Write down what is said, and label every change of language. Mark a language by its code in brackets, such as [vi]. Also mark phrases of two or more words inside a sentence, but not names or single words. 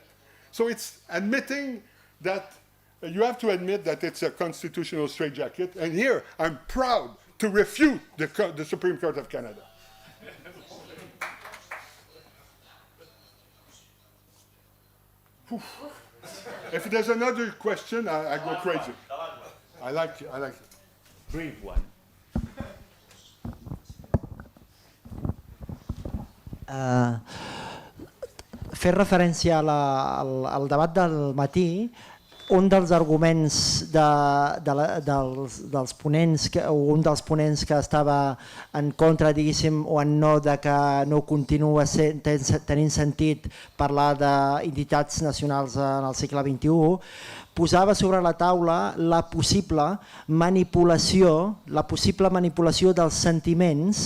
[en] So it's admitting that, you have to admit that it's a constitutional straitjacket, and here I'm proud to refute the Supreme Court of Canada. If there's another question, I go crazy. I like it. Brief one. [ca] Fer referència al debat del matí, un dels arguments dels ponents, o un dels ponents que estava en contra, diguéssim, o en no, de que no continua tenint sentit parlar d'entitats nacionals en el segle XXI, posava sobre la taula la possible manipulació dels sentiments.